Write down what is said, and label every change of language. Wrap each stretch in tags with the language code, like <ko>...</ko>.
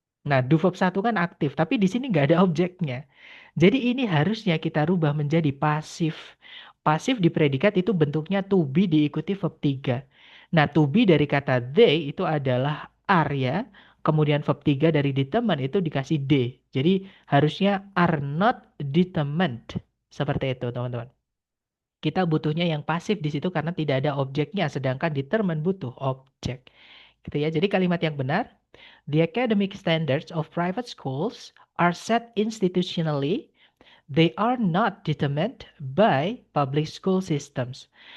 <id>Nah, do verb satu kan aktif, tapi di sini nggak ada objeknya. Jadi ini harusnya kita rubah menjadi pasif. Pasif di predikat itu bentuknya to be diikuti verb 3. Nah, to be dari kata they itu adalah are ya. Kemudian verb 3 dari determine itu dikasih D. Jadi harusnya are not determined. Seperti itu, teman-teman. Kita butuhnya yang pasif di situ karena tidak ada objeknya, sedangkan determine butuh objek. Gitu ya. Jadi kalimat yang benar,</id> <en>the academic standards of private schools are set institutionally. They are not determined by public school systems.</en>